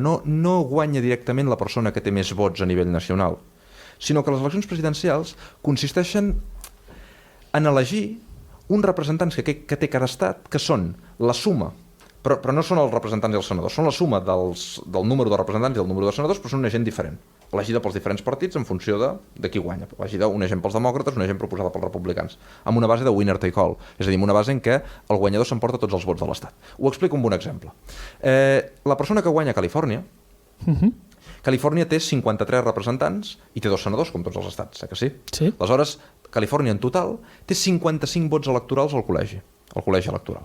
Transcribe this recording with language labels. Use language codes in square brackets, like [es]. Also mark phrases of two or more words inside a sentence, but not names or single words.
[ca] No guanya directament la persona que té més vots a nivell nacional, sinó que les eleccions presidencials consisteixen en elegir uns representants que té cada estat, que són la suma, però no són els representants i els senadors, són la suma del número de representants i del número de senadors, però són una gent diferent, elegida pels diferents partits en funció de qui guanya. Elegida una gent pels demòcrates, una gent proposada pels republicans, amb una base de [en] winner take all, [ca] és a dir, amb una base en què el guanyador s'emporta tots els vots de l'estat. Ho explico amb un exemple. La persona que guanya a Califòrnia Califòrnia té 53 representants i té 2 senadors, com tots els estats, que sí? Sí. Aleshores, Califòrnia en total té 55 vots electorals al col·legi electoral.